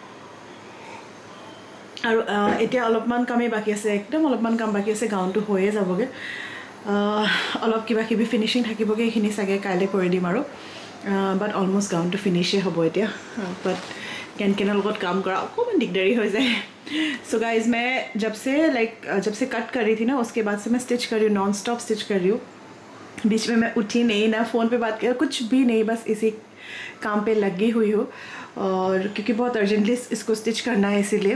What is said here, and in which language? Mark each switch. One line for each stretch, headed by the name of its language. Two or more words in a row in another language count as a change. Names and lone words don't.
Assamese: আৰু এতিয়া অলপমান কামেই বাকী আছে, একদম অলপমান কাম বাকী আছে, গাউনটো হৈয়ে যাবগৈ। অলপ কিবা কিবি ফিনিচিং থাকিবগৈ, এইখিনি চাগে কাইলৈ কৰি দিম আৰু। বাট অলমষ্ট গাউনটো ফিনিশেই হ'ব এতিয়া। বাট কেনৰ লগত কাম কৰা অকণমান
Hindi: दिकदारी हो जाए।
English: so guys
Hindi: मैं जब से कट कर रही थी ना, उसके बाद से मैं स्टिच कर रही हूँ,
English: non stop
Hindi: स्टिच कर रही हूँ। बीच में मैं उठी नहीं, ना फ़ोन पे बात किया, कुछ भी नहीं, बस इसी काम पे लगी हुई हूँ। और क्योंकि बहुत अर्जेंटली इसको स्टिच करना है, इसीलिए।